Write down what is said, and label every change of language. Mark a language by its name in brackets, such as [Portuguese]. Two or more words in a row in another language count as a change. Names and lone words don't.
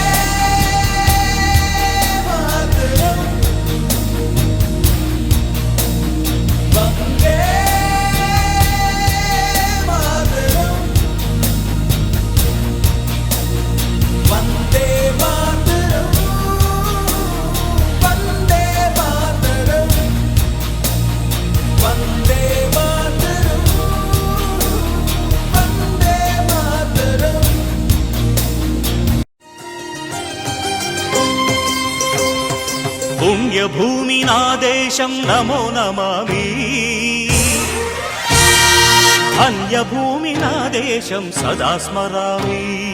[Sanskrit] मातरम, वंदे मातरम, वंदे मातरम, वंदे मातरम, वंदे मातरम, वंदे मातरम। [Telugu] పుణ్యభూమి నా దేశం [Sanskrit] నమో నమామి, [Telugu] ధన్యభూమి నా దేశం [Sanskrit] సదా స్మరామి.